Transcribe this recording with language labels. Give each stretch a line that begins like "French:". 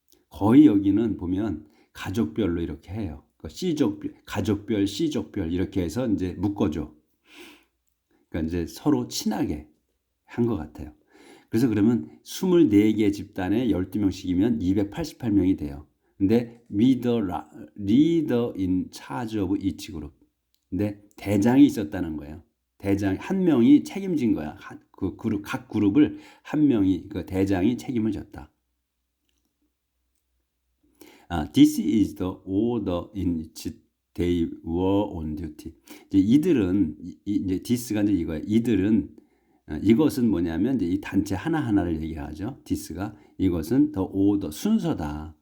Korean: 거의 여기는 보면 가족별로 이렇게 해요. 가족별, C족별 이렇게 해서 이제 묶어줘. 그러니까 이제 서로 친하게 한 것 같아요. 그래서 그러면 24개 집단에 12명씩이면 288명이 돼요. 근데
English: leader in charge of each group.
Korean: 근데 대장이 있었다는 거예요. 대장 한 명이 책임진 거야. 각 그룹을 한 명이 그 대장이 책임을 졌다.
English: This is the order in which they were on duty.
Korean: 이들은 이제 this가 이제 이거예요. 이들은 이것은 뭐냐면 이제 이 단체 하나하나를 얘기하죠. this가 이것은
English: the order
Korean: 순서다.